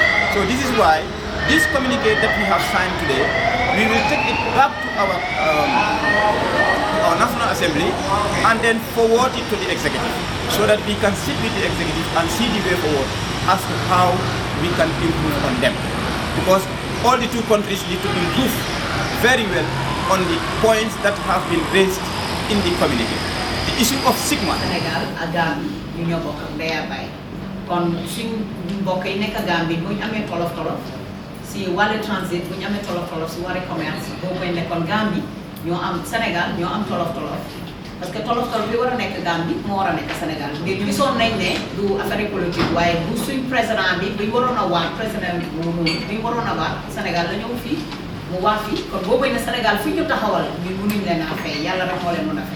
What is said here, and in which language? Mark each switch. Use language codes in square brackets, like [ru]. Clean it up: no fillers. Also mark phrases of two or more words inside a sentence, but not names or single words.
[en] So this is why this communique that we have signed today, we will take it back to our National Assembly and then forward it to the executive, so that we can sit with the executive and see the way forward as to how we can improve on them. Because all the two countries need to improve very well on the points that have been raised in the communique. The issue of Sigma. [wo] Sénégal ak Gambie ñu ñoo bokk ak ndey ak baay kon suñ mbokk yi nekk Gambie bu ñu amee tolof si wàllu transit bu ñu amee tolof si wàllu commerce boobu mooy nekkoon Gambie ñoo am Sénégal ñoo am tolof [fr] parce que [wo] tolof bi war a nekk Gambie moo war a nekk Sénégal ngir gisoon nañ ne du [fr] affaire politique [wo] waaye bu suñ président bi buñ waroon a waat président bi buñ waroon a waat Sénégal la ñëw fii mu waat fii kon boobu ne Sénégal fi ñu taxawal ñun mënuñ leen a fay yàlla rek moo leen mën a fay.